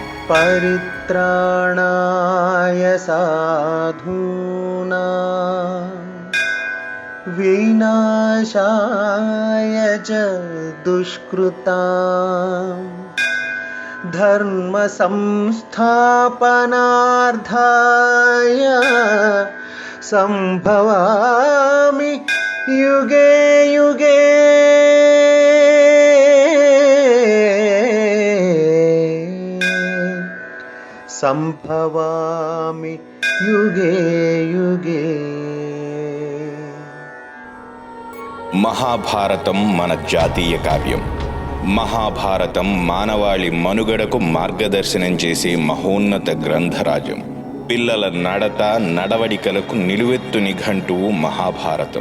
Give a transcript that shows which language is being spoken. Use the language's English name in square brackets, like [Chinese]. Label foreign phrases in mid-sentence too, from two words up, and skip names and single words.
[Sanskrit] परित्राणाय साधूनां विनाशाय च दुष्कृतां धर्म संस्थापनार्थाय संभवामि युगे युगे। సంభవామి యుగే యుగే. [Telugu] మహాభారతం మన జాతీయ కావ్యం. మహాభారతం మానవాళి మనుగడకు మార్గదర్శనం చేసే మహోన్నత గ్రంథరాజం. పిల్లల నడత నడవడికలకు నిలువెత్తు నిఘంటువు మహాభారతం.